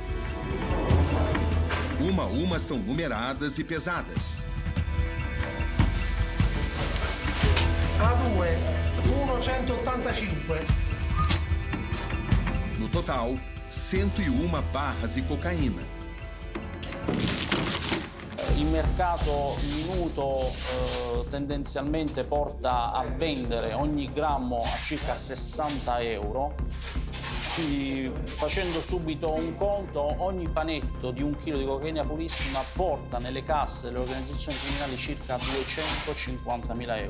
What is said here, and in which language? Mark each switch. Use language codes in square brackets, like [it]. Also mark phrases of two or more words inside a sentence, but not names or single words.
[pt] Uma a uma são numeradas e pesadas. A2, 185. No total, 101 barras de cocaína. [it] Il mercato minuto tendenzialmente porta a vendere ogni grammo a circa 60 euro. Facendo subito un conto, ogni panetto di 1 chilo di cocaina purissima porta nelle casse delle organizzazioni criminali circa 250.000 euro.